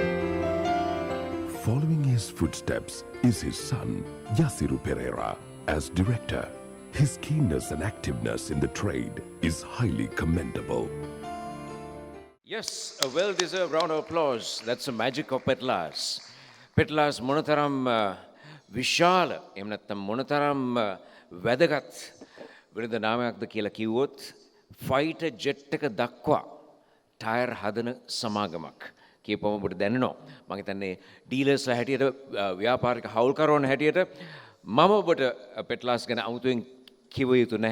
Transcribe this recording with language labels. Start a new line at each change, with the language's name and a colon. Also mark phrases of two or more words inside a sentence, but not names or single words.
English: Following his footsteps is his son, Yasiru Perera, as director. His keenness and activeness in the trade is highly commendable. Yes, a well-deserved round of applause. That's the magic of Petlas.
Sinhala: Petlas මොනතරම් විශාල, එහෙම නැත්නම් මොනතරම් වැදගත් විරුද්ධ නාමයක්ද කියලා කිව්වොත්
English: fighter jet
Sinhala: එක දක්වා ටයර් හදන සමාගමක් කියපුවම ඔබට දැනෙනවා. මම හිතන්නේ ඩීලර්ස්ලා හැටියට ව්‍යාපාරික හවුල්කරුවන් හැටියට මම ඔබට පෙට්ලාස් ගැන අමුතුවෙන් කිව යුතු නැහැ.